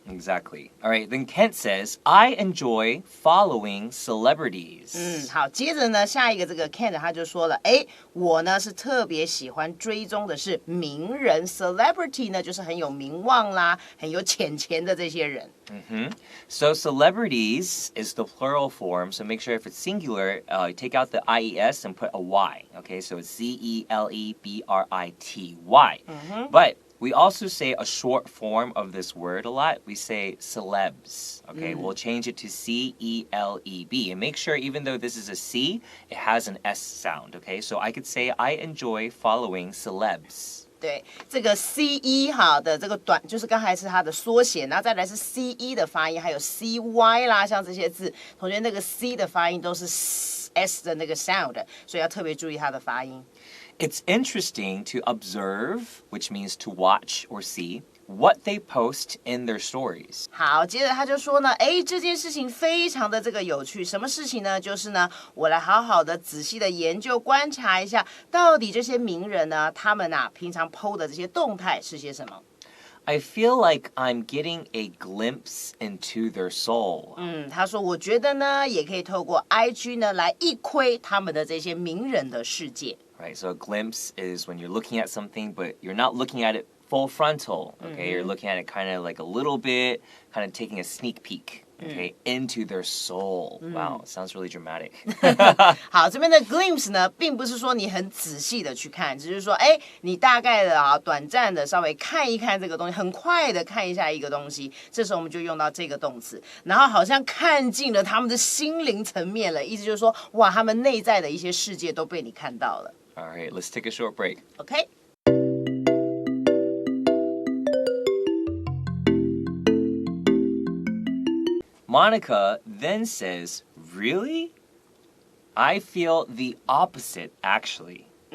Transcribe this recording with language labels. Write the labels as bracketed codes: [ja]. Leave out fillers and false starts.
[en] Exactly. All right, then Kent says, I enjoy following celebrities. [zh] 好，接着呢，下一个这个 Kent 他就说了，我呢是特别喜欢追踪的是名人 celebrity 呢，就是很有名望啦，很有钱的这些人。 [en] So celebrities is the plural form, so make sure if it's singular, take out the IES and put a Y. Okay, so it's CELEBRITY. But we also say a short form of this word a lot. We say celebs. Okay, we'll change it to CELEB. And make sure, even though this is a C, it has an S sound. Okay, so I could say I enjoy following celebs. [zh] 对，这个 CE 好的这个短就是刚才是它的缩写，然后再来是 CE 的发音，还有 CY 啦，像这些字，同学那个 C 的发音都是 S 的那个 sound， 所以要特别注意它的发音。 [en] It's interesting to observe, which means to watch or see, what they post in their stories. [zh] 好，接着他就说呢，这件事情非常的这个有趣，什么事情呢？就是呢，我来好好的仔细的研究观察一下，到底这些名人呢，他们平常 po 的这些动态是些什么。 [en] I feel like I'm getting a glimpse into their soul. [zh] 他说我觉得呢，也可以透过 IG 呢来一窥他们的这些名人的世界。 [en] Right, so a glimpse is when you're looking at something, but you're not looking at it full frontal. Okay, you're looking at it kind of like a little bit, kind of taking a sneak peek. Okay, into their soul. Wow, sounds really dramatic. [zh] 好，这边的 glimpse 呢，并不是说你很仔细的去看，只是说，哎，你大概的短暂的稍微看一看这个东西，很快的看一下一个东西，这时候我们就用到这个动词，然后好像看进了他们的心灵层面了，意思就是说，哇，他们内在的一些世界都被你看到了。 [en] All right, let's take a short break. OK。 Monica then says, Really? I feel the opposite, actually.